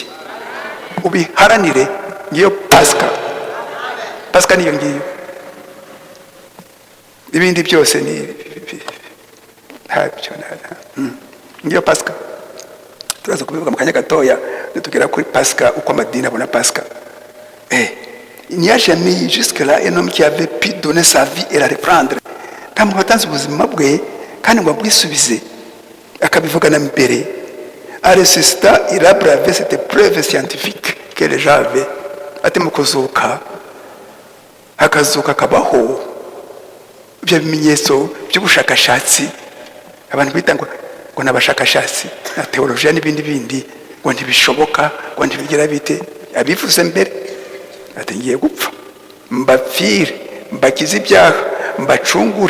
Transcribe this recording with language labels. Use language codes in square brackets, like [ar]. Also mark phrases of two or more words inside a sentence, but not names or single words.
[rw] Ubiharanire. Ngiyo Pasika. Pasika niyo ngiyo. Ibindi byose ni ntabyo. Ngiyo Pasika. Turaza kubivuga mu kanya gatoya tugera kuri Pasika, uko amadini abona Pasika. [fr] Il n'y a jamais eu jusque-là un homme qui avait pu donner sa vie et la reprendre. [rw] Nta muntu watanze ubuzima bwe kandi ngo bwisubize akabivuga na mbere. [fr] À ressusciter, il a bravé cette preuve scientifique que les gens avaient. [rw] Ati mu kuzuka, akazuka kabaho ibyo bimenyetso by'ubushakashatsi abantu bita ngo n'abashakashatsi na teologiya n'ibindi ngo ntibishoboka, ngo ntibigira bite. Abivuze mbere ati ngiye gupfa, mbapfire, mbakize ibyaha, mbacungure.